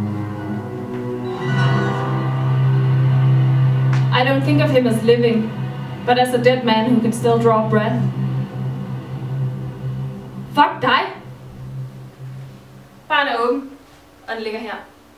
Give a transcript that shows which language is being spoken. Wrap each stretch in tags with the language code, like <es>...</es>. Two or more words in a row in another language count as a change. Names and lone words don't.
<en>I don't think of him as living, but as a dead man who can still draw breath.</en> <da>Fuck dig! Barn er åben, og den ligger her.</da>